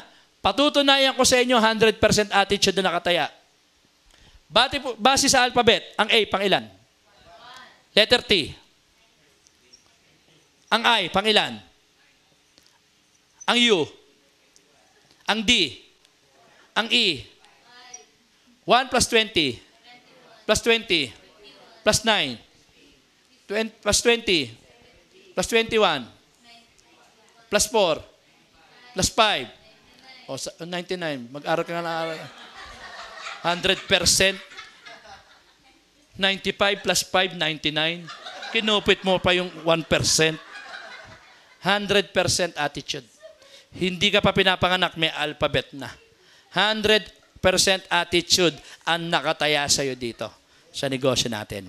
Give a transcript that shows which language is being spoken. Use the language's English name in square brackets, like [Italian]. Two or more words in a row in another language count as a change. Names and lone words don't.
[Filipino] Patutunayan ko sa inyo, 100% attitude na nakataya. Base sa alphabet, ang A, pang ilan? Letter T. Ang I, pang ilan? Ang U. Ang D. Ang E. 1 plus 20. Plus 20. Plus 9. Plus 20. Plus 21. Plus 4. Plus 5. O, 99. Mag-aral ka nga na aral. 100%. 95 plus 5, 99. Kinupit mo pa yung 1%. 100% attitude. Hindi ka pa pinapanganak, may alphabet na. 100% attitude ang nakataya sa'yo dito sa negosyo natin.